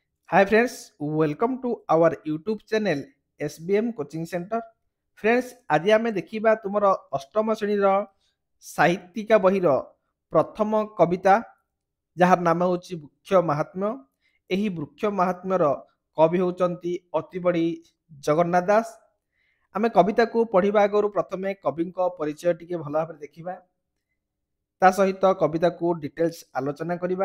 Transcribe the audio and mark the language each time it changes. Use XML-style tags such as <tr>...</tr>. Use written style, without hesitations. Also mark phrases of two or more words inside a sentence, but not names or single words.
<en>Hi friends, welcome to our YouTube channel SBM Coaching Center. Friends,</en> <or>ଆଜି ଆମେ ଦେଖିବା ତୁମର ଅଷ୍ଟମ ଶ୍ରେଣୀର ସାହିତ୍ୟିକା ବହିର ପ୍ରଥମ କବିତା ଯାହାର ନାମ ହେଉଛି ବୃକ୍ଷ ମହାତ୍ମ୍ୟ। ଏହି ବୃକ୍ଷ ମହାତ୍ମ୍ୟର କବି ହେଉଛନ୍ତି ଅତି ବଡ଼ି ଜଗନ୍ନାଥ ଦାସ। ଆମେ କବିତା କୁ ପଢ଼ିବା ଆଗରୁ ପ୍ରଥମେ କବିଙ୍କ ପରିଚୟ ଟିକେ ଭଲ ଭାବରେ ଦେଖିବା, ତା ସହିତ କବିତା କୁ ଡିଟେଲ୍ସ ଆଲୋଚନା କରିବା।</or>